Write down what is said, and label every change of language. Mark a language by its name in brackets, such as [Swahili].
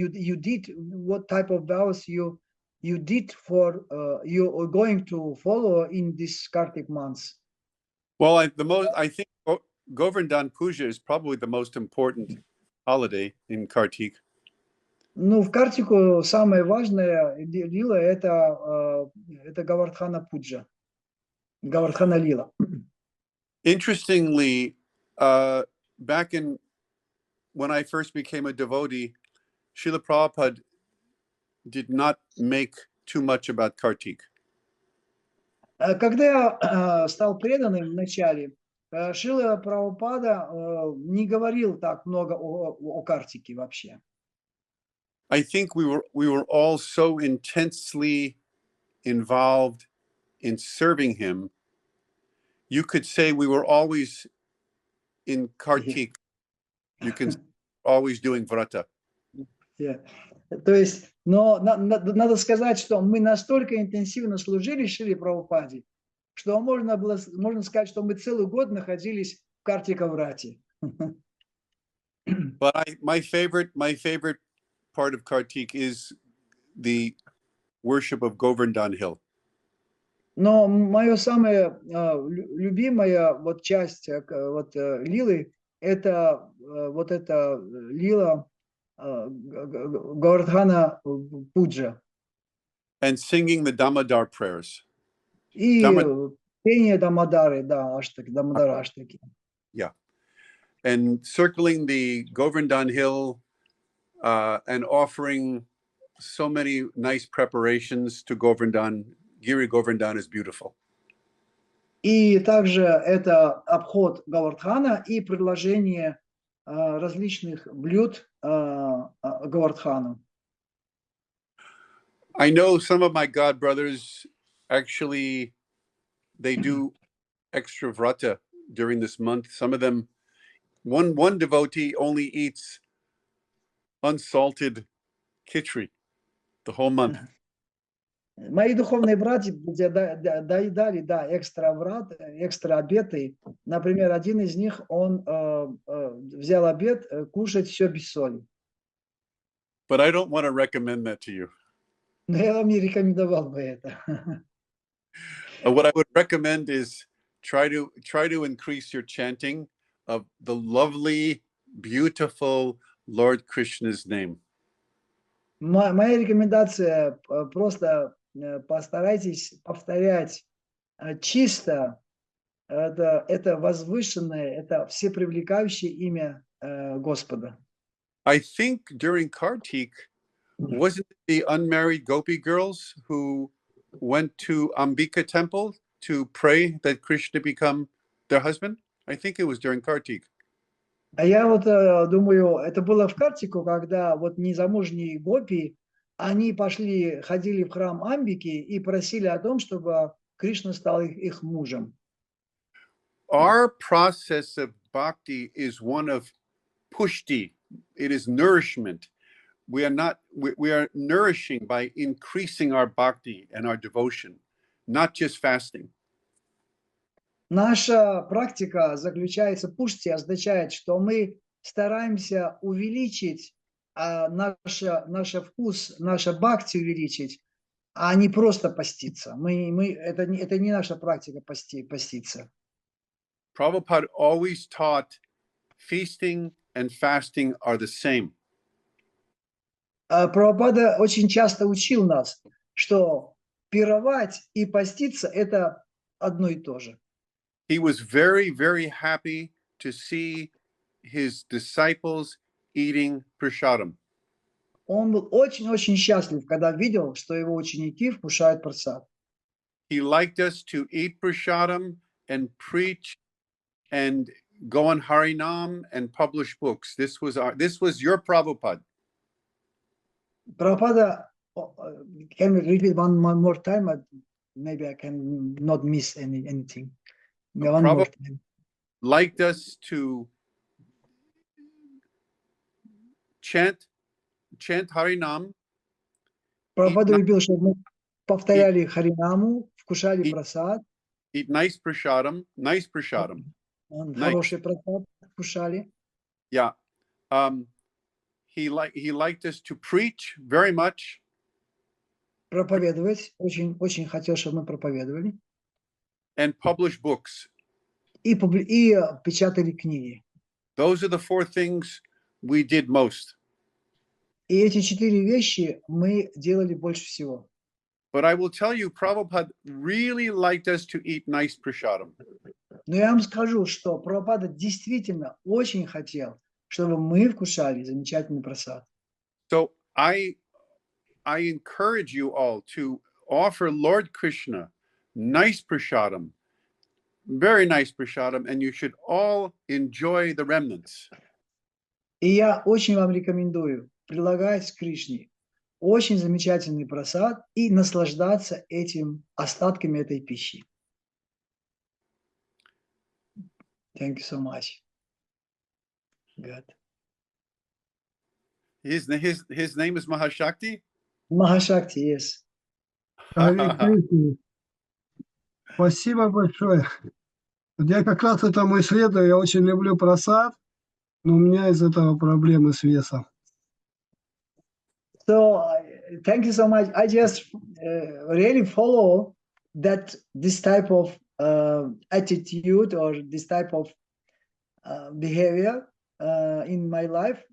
[English] You did what type of vows you did for you are going to follow in this Kartik month? Well, I think Govardhan Puja is probably the most important holiday in Kartik. [Russian] Ну, в Картику самое важное лила это Гавардхана Пуджа, Гавардхана лила. [English] Interestingly, back in when I first became a devotee, Srila Prabhupada did not make too much about Kartik. [Russian] Когда я стал преданным вначале, Шрила Прабхупада не говорил так много о Картике вообще. [English] I think we were all so intensely involved in serving him. You could say we were always in Kartik. You can always doing vrata. Yeah. [Russian] То есть, но надо сказать, что мы настолько интенсивно служили Шриле Прабхупаде, что можно сказать, что мы целый год находились в Картика-врате. [English] But my favorite part of Kartik is the worship of Govardhan Hill. [Russian] Но моя самая любимая вот часть вот лилы это вот эта лила Гавардхана Пуджа. [English] And singing the Damodar prayers. [Russian] И пение Дамодары, да, Аштаки, Дамодара Аштаки. [English] Yeah. And circling the Govardhan Hill and offering so many nice preparations to Govardhan. Giri Govardhan is beautiful. [Russian] И также это обход Гавардхана и предложение различных блюд Гавардхану. [English] I know some of my god brothers actually they do extra vrata during this month. Some of them, one devotee only eats unsalted khichdi the whole month. [Russian] Мои духовные братья доедали, да, экстра обеты. Например, один из них, он взял обед кушать все без соли. [English] But I don't want to recommend that to you. [Russian] Но я вам не рекомендовал бы это. [English] What I would recommend is try to increase your chanting of the lovely, beautiful Lord Krishna's name. [Russian] Моя рекомендация просто постарайтесь повторять чисто это возвышенное, это всепривлекающее имя Господа. [English] I think during Kartik, wasn't it the unmarried gopi girls who went to Ambika temple to pray that Krishna become their husband? I think it was during Kartik. [Russian] А я вот думаю, это было в Картику, когда вот незамужние гопи, они ходили в храм Амбики и просили о том, чтобы Кришна стал их мужем. [English] Our process of bhakti is one of pushti. It is nourishment. We are nourishing by increasing our bhakti and our devotion, not just fasting. [Russian] Наша практика заключается, пушти означает, что мы стараемся увеличить наш вкус, наше бхакти увеличить, а не просто поститься. Это не наша практика поститься. [English] Prabhupada always taught feasting and fasting are the same. [Russian] Прабхупада очень часто учил нас, что пировать и поститься – это одно и то же. [English] He was very, very happy to see his disciples eating prasadam. [Russian] Он был очень-очень счастлив, когда видел, что его ученики вкушают прасад. [English] He liked us to eat prasadam and preach and go on Harinam and publish books. This was your Prabhupada. Prabhupada, can we repeat one more time? Maybe I can not miss anything. One more Prabhupada time. liked us to chant Harinam, [Russian] Прабхупада любил, чтобы мы повторяли Харинаму, вкушали и- прасад, [English] eat nice prasadam. [Russian] хороший прасад вкушали. [English] Yeah. He liked us to preach very much [Russian] Проповедовать, очень хотел, чтобы мы проповедовали. [English] and publish books. [Russian] И печатали книги. [English] Those are the four things we did most. [Russian] И эти 4 вещи мы делали больше всего. [English] But I will tell you, Prabhupada really liked us to eat nice prasadam. [Russian] Но я вам скажу, что Прабхупада действительно очень хотел, чтобы мы вкушали замечательный прасад. [English] So I encourage you all to offer Lord Krishna nice prasadam, very nice prasadam, and you should all enjoy the remnants. [Russian] И я очень вам рекомендую прилагать к Кришне очень замечательный прасад и наслаждаться остатками этой пищи. [English] Thank you so much. Good. His name is Mahashakti. Mahashakti, yes. [Russian] Харе Кришна. Спасибо большое. Вот я как раз этому исследую, я очень люблю просад, но у меня из этого проблемы с весом. [English] So thank you so much. I just really follow this type of attitude or this type of behavior in my life.